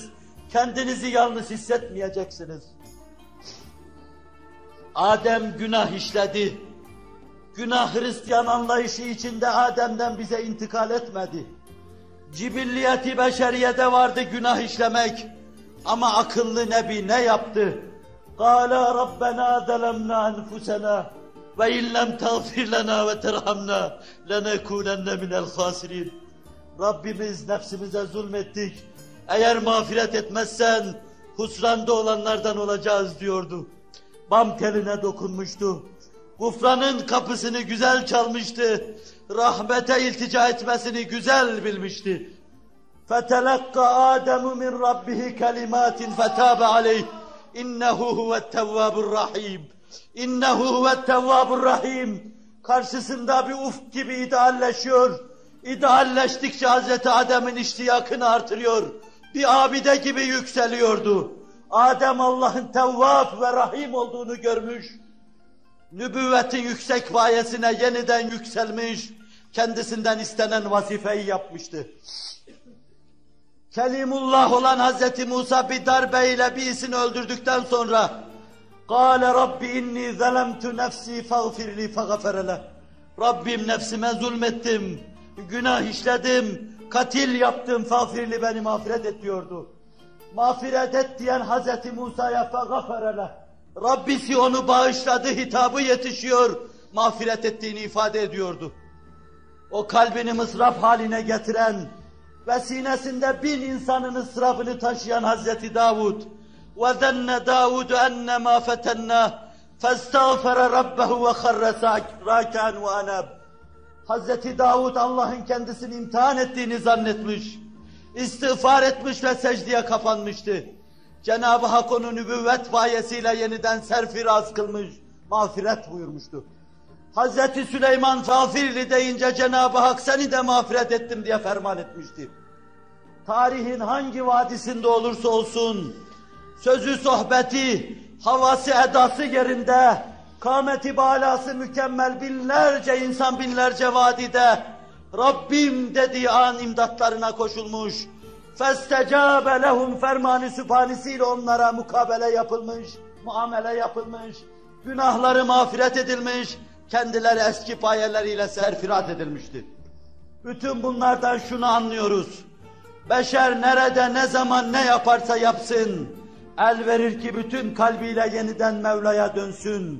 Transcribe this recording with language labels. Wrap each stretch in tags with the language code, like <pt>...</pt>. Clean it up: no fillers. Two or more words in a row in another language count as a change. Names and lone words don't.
<tr>Kendinizi yalnız hissetmeyeceksiniz. Adem günah işledi. Günah Hristiyan anlayışı içinde Adem'den bize intikal etmedi. Cibilliyeti beşeriyede vardı günah işlemek. Ama akıllı Nebi ne yaptı?</tr> <ar>قَالَ رَبَّنَا ظَلَمْنَا أَنْفُسَنَا وَاِنْ لَمْ تَغْفِرْ لَنَا وَتَرْحَمْنَا لَنَكُونَنَّ مِنَ الْخَاسِرِينَ</ar> <tr>Rabbimiz nefsimize zulmettik. Eğer mağfiret etmezsen husranda olanlardan olacağız diyordu. Bam teline dokunmuştu. Gufranın kapısını güzel çalmıştı. Rahmete iltica etmesini güzel bilmişti.</tr> <ar>فَتَلَقَّ آدَمُ مِنْ رَبِّهِ كَلِمَاتٍ فَتَابَ عَلَيْهِ اِنَّهُ هُوَ التَّوَّابُ الرَّحِيمُ اِنَّهُ هُوَ التَّوَّابُ الرَّحِيمُ</ar> <tr>Karşısında bir ufk gibi idealleşiyor. İdealleştikçe Hazreti Adem'in iştiyakını artırıyor. Bir abide gibi yükseliyordu. Adem Allah'ın Tevvab ve Rahim olduğunu görmüş. nübüvvetin yüksek payesine yeniden yükselmiş, kendisinden istenen vazifeyi yapmıştı. Kelimullah olan Hazreti Musa bir darbeyle birisini öldürdükten sonra</tr> <ar>قَالَ رَبِّ اِنِّي ظَلَمْتُ نَفْسِي فَغْفِرْ لِي فَغَفَرَ لَهُ</ar> <tr>Rabbim nefsime zulmettim, günah işledim, katil yaptım, fağfirli beni mağfiret et diyordu. Mağfiret et diyen Hazreti Musa'ya</tr> <ar>فَغَفَرَ لَهُ</ar> <tr>Rabbisi onu bağışladı, hitabı yetişiyor, mağfiret ettiğini ifade ediyordu. O kalbini mısraf haline getiren ve sinesinde 1000 insanın ısrafını taşıyan Hazreti Davud</tr> <ar>وَذَنَّ دَاوُدُ أَنَّمَا فَتَنَّهُ فَاسْتَغْفَرَ رَبَّهُ وَخَرَّ رَاكِعًا وَأَنَابَ</ar> <tr>Hazreti Davud Allah'ın kendisini imtihan ettiğini zannetmiş, istiğfar etmiş ve secdeye kapanmıştı. Cenab-ı Hak onu nübüvvet payesiyle yeniden serfiraz kılmış, mağfiret buyurmuştu. Hazreti Süleyman Fâfirli deyince Cenab-ı Hak seni de mağfiret ettim diye ferman etmişti. Tarihin hangi vadisinde olursa olsun, sözü sohbeti, havası edası yerinde, kâmeti balası mükemmel binlerce insan binlerce vadide, Rabbim dediği an imdatlarına koşulmuş,</tr> <ar>فَاسْتَجَابَ لَهُمْ</ar> <tr>fermanı sübhanesiyle onlara mukabele yapılmış, muamele yapılmış, günahları mağfiret edilmiş, kendileri eski payeleriyle serfiraz edilmiştir. Bütün bunlardan şunu anlıyoruz. Beşer nerede, ne zaman, ne yaparsa yapsın, el verir ki bütün kalbiyle yeniden Mevla'ya dönsün.</tr>